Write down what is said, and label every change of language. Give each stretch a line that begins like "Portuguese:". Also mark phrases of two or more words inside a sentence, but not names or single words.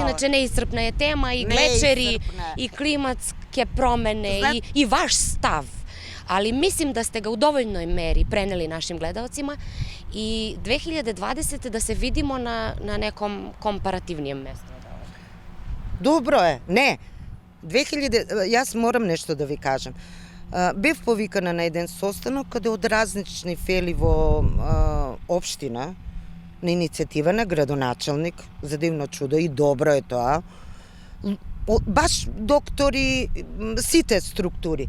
Serbian: Inače, neiscrpna je tema i glečeri, i klimatske promene, i vaš stav. Ali mislim da ste ga u dovoljnoj meri preneli našim gledaocima i 2020. da se vidimo na nekom komparativnijem mestu. Dobro je, ne.
Macedonian: Јас морам нешто да ви кажам. Бев повикана на еден состанок каде од различни фели во општина на иницијатива на градоначалник, за дивно чудо и добро е тоа. Баш доктори, сите структури.